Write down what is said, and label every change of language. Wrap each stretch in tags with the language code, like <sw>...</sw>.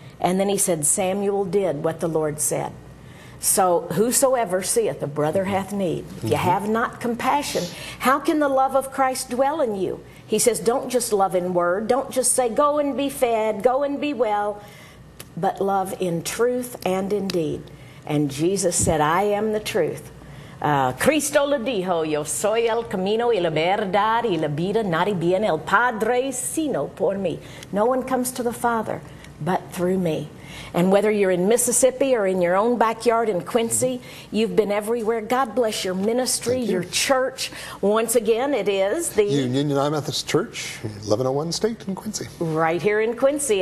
<en>And then he said, Samuel did what the Lord said. So whosoever seeth a brother hath need. If you have not compassion, how can the love of Christ dwell in you? He says, don't just love in word. Don't just say, go and be fed, go and be well, but love in truth and in deed. And Jesus said, I am the truth.</en> <es>Cristo le dijo, yo soy el camino y la verdad y la vida, nadie viene el Padre sino por mí.</es> <en>No one comes to the Father but through me. And whether you're in Mississippi or in your own backyard in Quincy, you've been everywhere. God bless your ministry, your church. Once again, it is the Union United Methodist Church, 1101 State in Quincy. Right here in Quincy.</en>